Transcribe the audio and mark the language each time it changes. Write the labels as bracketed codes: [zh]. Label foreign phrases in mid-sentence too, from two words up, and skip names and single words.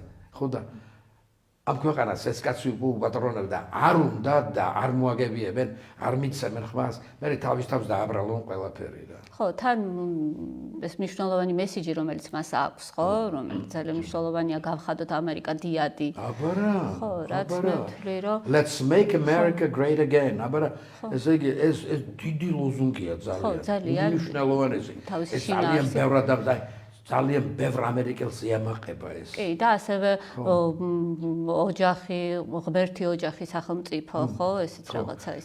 [ka] ხო და ამ ქვეყანას ეს კაცი უპატრონებდა და არ უნდა და არ მოაგებიებენ, არ მიცემენ ხმას, მე თავის თავს დააბრალონ ყველაფერი რა. ხო, თან ეს მნიშვნელოვანი მესიჯი, რომელიც მას აქვს, ხო, რომელიც ძალიან მნიშვნელოვანია, გავხადოთ ამერიკა დიადი. აბარა. ხო, რაც მე ვთვლი, რომ [en] Let's make America great again. [ka] აბარა, ესე იგი ეს დიდი ლოზუნგია ძალიან. ხო, ძალიან. მნიშვნელოვანესი. ეს ძალიან ბევრად და ძალიან ბევრ ამერიკელს იამაყება ეს. კი, და ასევე ოჯახი, ღმერთი ოჯახი სახელმწიფო, ხო, ესეც რაღაცა ისეთ.